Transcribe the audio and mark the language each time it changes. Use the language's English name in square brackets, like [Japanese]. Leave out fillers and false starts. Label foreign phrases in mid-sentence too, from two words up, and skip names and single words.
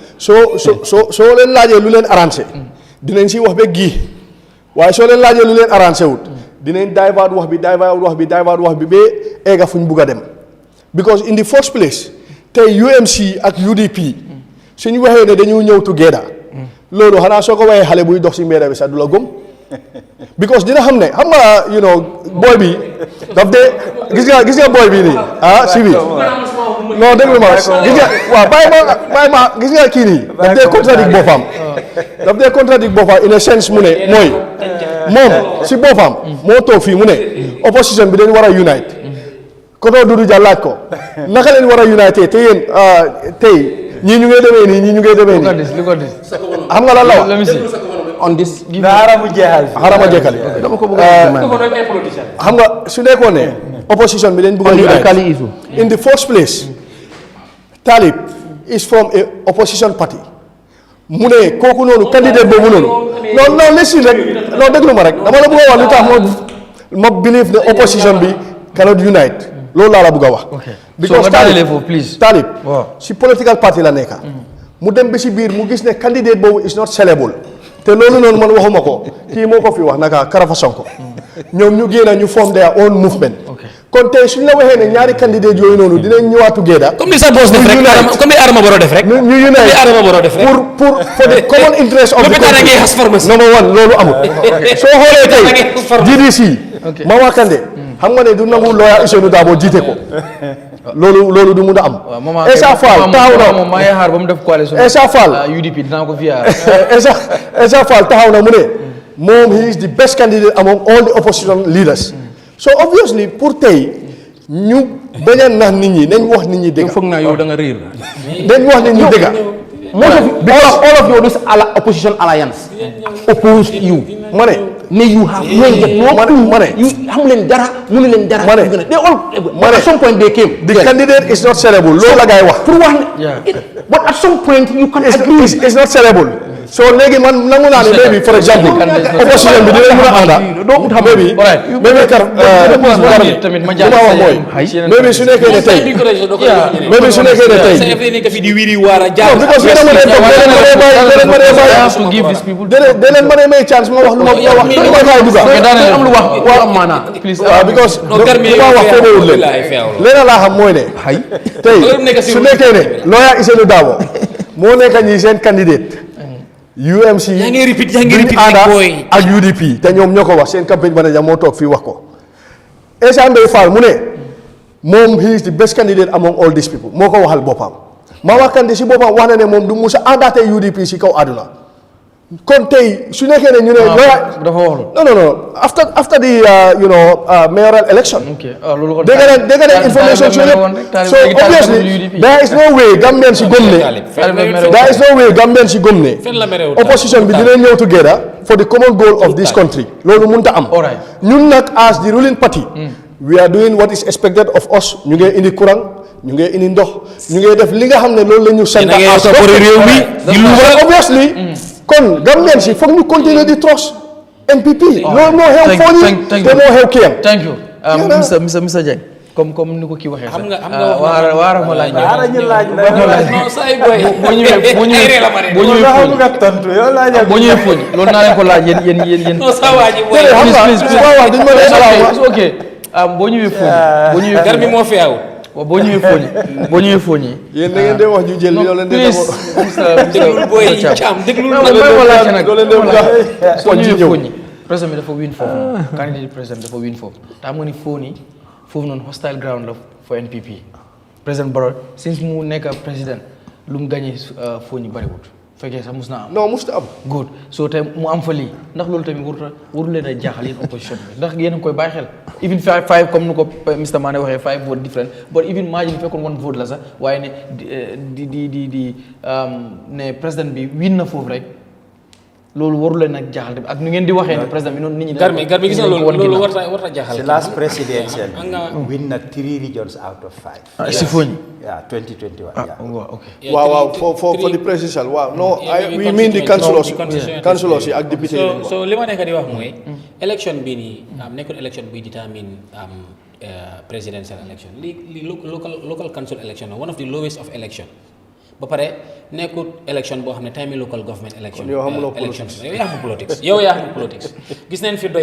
[Wolof] soo leen laajee lu leen arrangé dinañ si wax ba gii waaye soo leen laajee lu leen arrangé wut dinañ divert wax bi ba egga fu ñu bugg a dem [English] because in the first place [Wolof] tey UMC ak UDP suñu waxee ne dañu ñëw together loolu xanaa soo ko waxee xale buy dox si mbedd bi sax du la gëm because dina xam ne xam nga booy bi daf dee gis nga booy bi nii si bi non déglu ma gis nga waaw bàyyi ma gis nga kii nii daf dee contradict boppam [English] in a sense [Wolof] mu ne mooy moom si boppam moo toog fii mu ne opposition bi dañu war a unite koto Dudu Dia laaj ko naka leen war a unite te yéen tey ñii ñu ngay demee nii ñii ñu ngay demee nii xam nga lan la wax [English] on this [Wolof] xaaral ma jeexal dama ko bëgg xam nga su nekkoon ne opposition bi dañ bëgg a unite [English] in the first place Talib is from a opposition party [Wolof] mu ne kooku noonu candidate boobu noonu non listen rek non déglu ma rek dama la bëgg a wax lu tax ma believe ne opposition bi [English] cannot unite [Wolof] loolu laa la bëgg a wax because Talib si [English] political party [Wolof] la nekka mu dem ba si biir mu gis ne candidate boobu [English] is not sellable [Wolof] te loolu noonu man waxuma ko kii moo ko fi wax naka Karafa Sonko ñoom ñu génn ñu [English] form their own movement [Wolof] kon tey suñ la waxee ne ñaari candidate yooyu noonu dinañ ñëwaat together comme ni sa boss def rek comme ni Adama Barrow def rek ñu unite pour [English] for the common interest of the country number one [Wolof] loolu amul soo xoolee tey GDC Mama Kandeh xam nga ne du nangu lawyer Ousseynou Dabo jiite ko loolu du mun a am Essa Fall taxaw na moom maa ngi xaar ba mu def coalition Essa Fall UDP dinaa ko fiya Essa Fall taxaw na mu ne moom [English] he is the best candidate among all the opposition leaders so obviously [Wolof] pour tey ñu bañ a nax nit ñi nañ wax nit ñi dëgg foog naa yow da nga réer nañ wax nit ñi dëgg [English] all of you this opposition alliance opposed you. You have you [Wolof] hamulen dara munulen dara. [English] They all at some point they came. The candidate is not sellable. But at some point you can agree. It's not sellable. So maybe for example [Wolof] opposition bi dinañ mëna anda maybe su nekkee ne tey maybe su nekkee ne tey sa FDN ka fi di wiri wara jaar [English] because you know [Wolof] they leen mëne may chance ma wax lu ma wax lu ma fay duga am lu wax wa amana please because ma wax ko wul leen la xam moy ne tey su nekkee ne lawyer Isenu Dabo mo nekk ñi seen candidate UMC yaa ngi repeat boy ak UDP te ñoom ñoo ko wax seen campagne manager moo toog fii wax ko Essa Ndeye Fall mu ne moom [English] he is the best candidate among all these people [Wolof] moo ko waxal boppam Mama Kandeh si boppam wax na ne moom du musa àndaate UDP si kaw àdduna kon tey su nekkee ne ñu ne dafa wax [English] no after the mayoral election they got information so obviously there is no way Gambian [Wolof] si gëm ne opposition bi dina ñëw [English] together for the common goal of this country [Wolof] loolu mënta am ñun nag [English] as the ruling party we are doing what is expected of us [Wolof] ñu ngi indi courant ñu ngi indi ndox ñu ngi def li nga xam ne loolu la ñu sant réew mi obviously kon Gambian si foog ñu continuer di trust NPP loolu moo xew foo ñi te moo xew kiyam [English] thank you [Wolof] Mr Dieng comme ni ko kii waxee xam nga waara ma laaj non say boy boo ñëwee fooñ loolu naa leen ko laaj yéen non sa waa ji boy ok boo ñëwee fooñ garmi moo fi aw boo ñëwee fooñ yéen da ngeen di wax ñu jël yoo leen di déglul boy Cham déglul soo ñëwee fooñ président bi dafa win foofu candidate président dafa win foofu te xam nga ni foofu noonu [English] hostile ground [Wolof] la for NPP président Barrow since mu nekk président lu mu gagné fooñi bariwut fekkee sax mus na am non musta am good so te mu am fa lii ndax loolu tamit waru leen a jaaxal yéen opposition bi ndax yéen a ngi koy bàyyi xel [English] even five [Wolof] comme nu ko Mr Mane waxee 5 [English] vote different but even margin [Wolof] fekkoon 1 vote la sax waaye ne ne président bi win na foofu rek loolu waru leen nag jaaxal tamit ak nu ngeen di waxee ne président bi noonu nit ñi garmi gis na loolu warta jaaxal [English] the last presidential win na 3 regions out of 5 [Wolof] si fooñi 2021 okay [English] wow for the presidential we mean the councilors [Wolof] yi ak député yi so li ma nekk di wax mooy election bi nii nekkul election buy [English] determine presidential election [Wolof] li [English] local council election one of the lowest of election [Wolof] ba pare nekkul election boo xam ne time [English] local government election [Wolof] yow yaa xam politics gis nañ fi doy